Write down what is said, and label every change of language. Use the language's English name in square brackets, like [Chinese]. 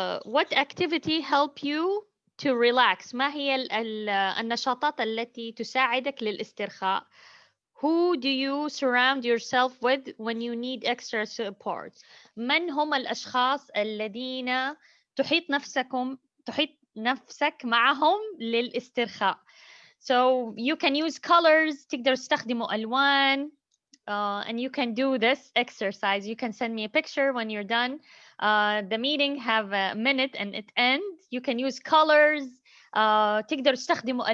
[English] What activity help you to relax? [Arabic] ما هي النشاطات التي تساعدك للاسترخاء؟ [English] Who do you surround yourself with when you need extra support? [Arabic] من هم الأشخاص الذين تحيط نفسك معهم للاسترخاء؟ [English] So you can use colors. [Arabic] تقدر تستخدموا ألوان. [English] And you can do this exercise. You can send me a picture when you're done. The meeting have a minute and it ends. You can use colors. [Arabic] تقدروا تستخدموا ألوان.